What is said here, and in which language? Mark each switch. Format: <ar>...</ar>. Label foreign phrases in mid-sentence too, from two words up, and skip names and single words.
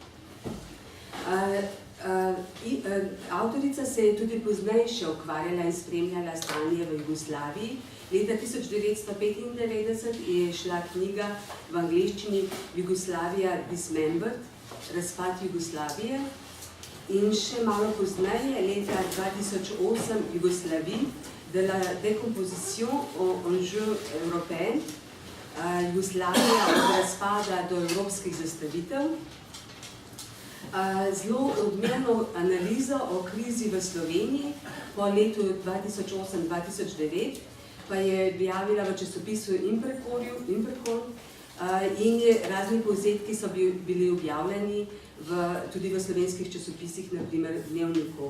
<sl>Avtorica se je tudi pozneje še ukvarjala in spremljala stanje v Jugoslaviji. Leta 1995 je šla knjiga v angleščini Jugoslavia Dismembered, razpad Jugoslavije. In še malo pozneje, leta 2008, Jugoslavie de la décomposition au enjeu européen, Jugoslavija od razpada do evropskih zastavitev. Zelo odmerno analizo o krizi v Sloveniji po letu 2008-2009 pa je objavila v časopisu Imperkon in razni povzetki so bili objavljeni tudi v slovenskih časopisih, naprimer Dnevniku.</sl>